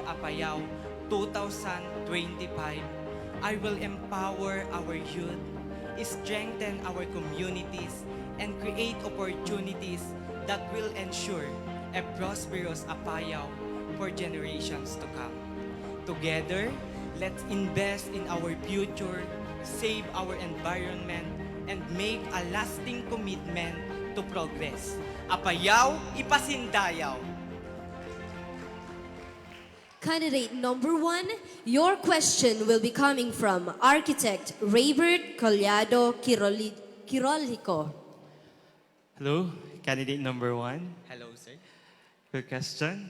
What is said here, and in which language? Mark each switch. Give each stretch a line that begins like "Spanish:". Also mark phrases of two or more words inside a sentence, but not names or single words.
English: Apayao 2025, I will empower our youth, strengthen our communities, and create opportunities that will ensure a prosperous Apayao for generations to come. Together, let's invest in our future, save our environment, and make a lasting commitment to progress.
Iloko: Apayao, ipasindayaw!
English: Candidate number 1, your question will be coming from architect Raybert Collado Quirolhico. Hello, candidate number 1. Hello, sir. Quick question.